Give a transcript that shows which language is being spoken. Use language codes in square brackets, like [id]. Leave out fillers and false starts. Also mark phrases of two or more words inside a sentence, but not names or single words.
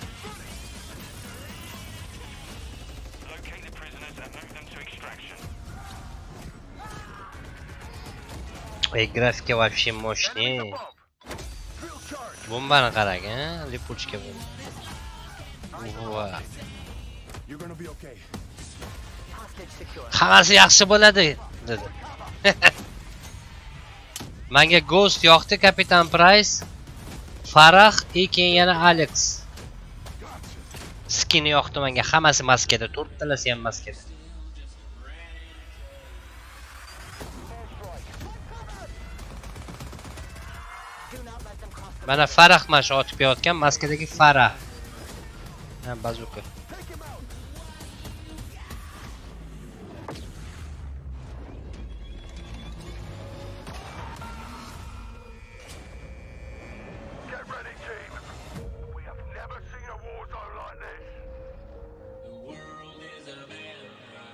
[en] Locate the prisoners and move them to extraction. [uz] Ey, grafika [ru] вообще мощный. [uz] Bombani qarang, ha? Lipuchka bomba. Voy. [en] You're gonna be okay. Hostage secure. [uz] Hammasi yaxshi bo'ladi, dedi. Menga Ghost yoqdi, Kapitan Price, Farah, keyin yana Alex. Skin yoqdi menga, hammasi maskada, to'rttalasi ham maskada. Mana Farah mana shu otib yotgan maskadagi Farah. Ha, bazuka. [en] Get ready, team. We have never seen a war zone like this. The world is a vampire.